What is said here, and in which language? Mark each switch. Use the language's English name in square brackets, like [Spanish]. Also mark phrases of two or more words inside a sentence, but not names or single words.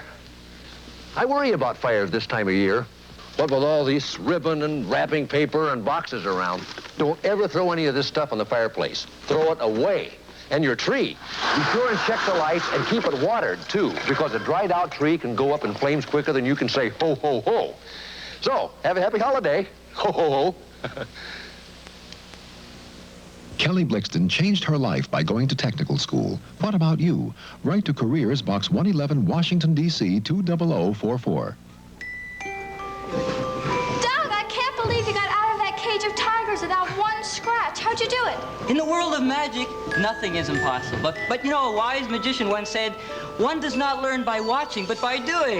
[English] I worry about fires this time of year. What with all this ribbon and wrapping paper and boxes around. Don't ever throw any of this stuff on the fireplace. Throw it away. And your tree. Be sure and check the lights and keep it watered, too, because a dried out tree can go up in flames quicker than you can say ho, ho, ho. So, have a happy holiday. Ho, ho, ho. Kelly Blixton changed her life by going to technical school. What about you? Write to Careers, Box 111, Washington, D.C. 20044. Doug, I can't believe you got out of that cage of tigers without one scratch. How'd you do it? In the world of magic, nothing is impossible. But you know, a wise magician once said, one does not learn by watching, but by doing.